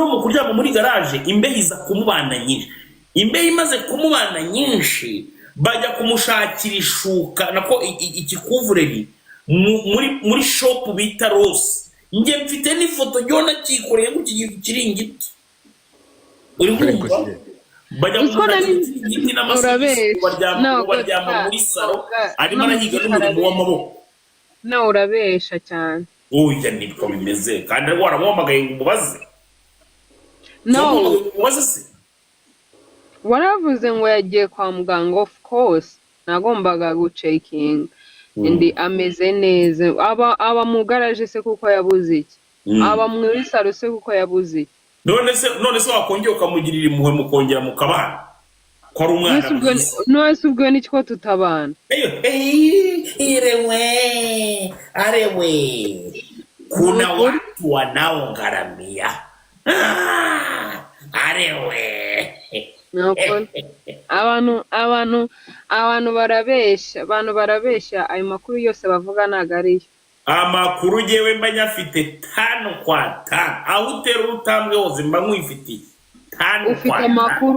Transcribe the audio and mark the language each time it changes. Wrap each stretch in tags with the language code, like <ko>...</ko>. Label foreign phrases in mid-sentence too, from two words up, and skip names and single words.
<rw>mu kuryama muri garage imbeho iza kumubana nyinshi imbeho imaze kumubana nyinshi bajya kumushakira ishuka nako ikikuvureri muri shop bita Rose nge mfite n'ifoto yona kikoreye ku kiringiti uri kumva bajya kumushakira ikiringiti n'amasogisi baryama muri salo arimo arahiga n'umurimo w'amaboko na urabesha cyane oya nibwo bimeze kandi waramuhamagaye ngo umubaze waravuze ngo yagiye kwa muganga</rw> <en>of course</en> <rw>nagombaga gucekinga ndi ameze neza aba mu garage se kuko yabuze iki aba muri salo se kuko yabuze iki none se wakongera ukamugirira impuhwe mukongera mukabana ko ari umwana nose ubwo ni cyo tutabana</rw> <sw>arewe kuna watu wanaongaramia arewe</sw> <rw>abantu barabeshya ayo makuru yose bavuga ntago ariyo amakuru jewe mba nyafite 5 kwa 5 aho utera urutambwe hose mba nkwifitiye 5 kwa 5</rw>